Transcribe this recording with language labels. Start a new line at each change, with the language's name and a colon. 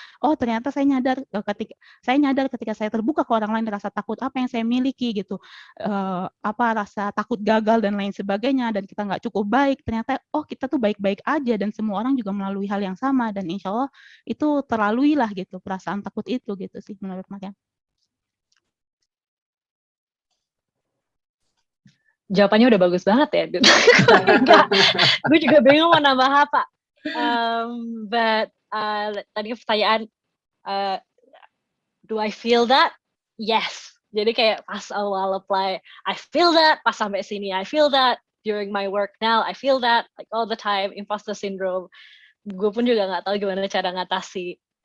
Indonesian: Oh ternyata saya nyadar ketika saya terbuka ke orang lain, rasa takut apa yang saya miliki gitu, rasa takut gagal dan lain sebagainya, dan kita nggak cukup baik, ternyata kita tuh baik-baik aja dan semua orang juga melalui hal yang sama, dan insya Allah itu terlaluilah gitu perasaan takut itu gitu sih menurut Mariam. Jawabannya udah bagus banget ya. Gue juga bingung mau nambah apa.
English: But
Indonesian: tadi pertanyaan,
English: do I feel that? Yes.
Indonesian: Jadi kayak pas awal apply,
English: I feel that.
Indonesian: Pas sampai sini, I feel that.
English: During my work now, I feel that. Like all the time, imposter syndrome.
Indonesian: Gue pun juga nggak tahu gimana cara ngatasi.